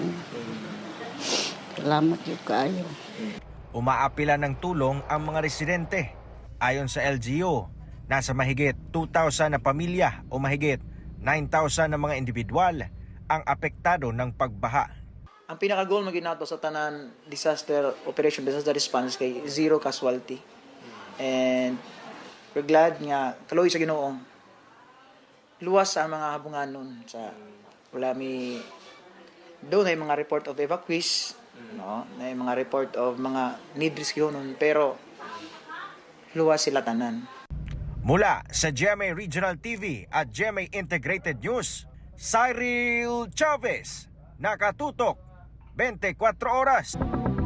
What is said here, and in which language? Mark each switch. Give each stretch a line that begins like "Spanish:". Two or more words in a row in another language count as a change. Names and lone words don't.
Cebuano: Salamat yung kaayo.
Filipino: Umaapila ng tulong ang mga residente. Ayon sa LGU, nasa mahigit 2,000 na pamilya o mahigit 9,000 na mga individual ang apektado ng pagbaha.
Cebuano: Ang pinaka-goal mo ginato sa tanan disaster response kay zero casualty.
English: And we're glad
Cebuano: nga kaloy sa Ginoo luwas sa mga habunganon sa wala mi doon ay mga
English: report of evacuees,
Cebuano: no? Na mga
English: report of
Cebuano: mga
English: need rescue
Cebuano: nun, pero luwas sila tanan.
Filipino: Mula sa GMA Regional TV at GMA Integrated News, Cyril Chavez, nakatutok 24 oras.